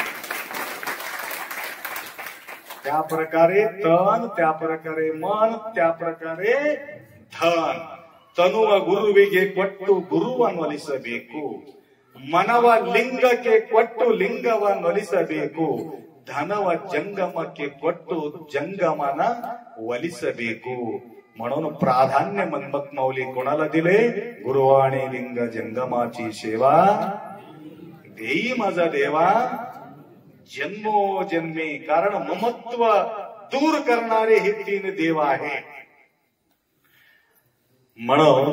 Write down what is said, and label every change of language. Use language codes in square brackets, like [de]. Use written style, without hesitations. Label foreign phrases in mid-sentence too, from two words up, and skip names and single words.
[mr] त्या प्रकारे तन, त्या प्रकारे मन, त्या प्रकारे धन. [kn] ತನುವ ಗುರುವಿಗೆ ಕೊಟ್ಟು ಗುರುವನೊಲಿಸಬೇಕು, ಮನವ ಲಿಂಗಕ್ಕೆ ಕೊಟ್ಟು ಲಿಂಗವನ್ನೊಲಿಸಬೇಕು, ಧನವ ಜಂಗಮಕ್ಕೆ ಕೊಟ್ಟು ಜಂಗಮನ ಒಲಿಸಬೇಕು. [mr] म्हणून प्राधान्य मन्मथ माऊली कोणाला दिले? गुरुवाणी लिंग जंगमाची सेवा देई माझा देवा जन्मोजन्मी. कारण ममत्व दूर करणारे हे 3 देव आहे.